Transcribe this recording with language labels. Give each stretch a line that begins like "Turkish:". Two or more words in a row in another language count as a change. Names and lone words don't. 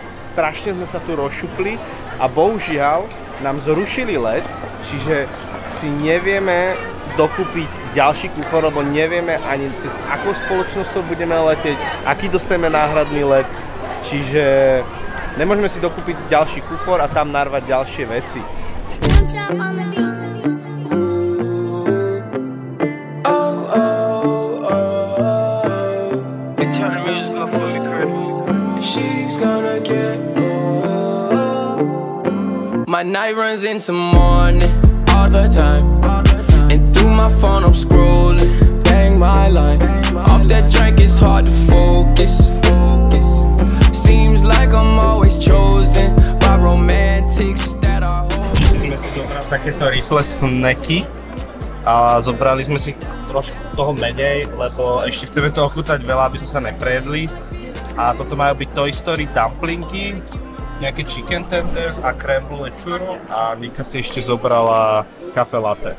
Slovak: Strašne sme sa tu rozšupli a bohužiaľ nám zrušili let, čiže si nevieme dokúpiť ďalší kufor, lebo nevieme ani cez akou spoločnosťou budeme letieť, aký dostaneme náhradný let, čiže nemôžeme si dokúpiť ďalší kufor a tam narvať ďalšie veci.
English: My night runs into morning all the time, and through my phone I'm scrolling, bang my line. Off that drink it's hard to focus. Seems like I'm always chosen by romantics that are
Slovak: Musíme si zobrať takéto rýchle snacky a zobrali sme si trošku toho menej, lebo ešte chceme toho chutať veľa, aby sme sa neprejedli. A toto majú byť Toy Story dumplingy, nejaké
English: chicken tenders
Slovak: a
French: crème brûlée
Slovak: churro a Nika si ešte zobrala kafe latte.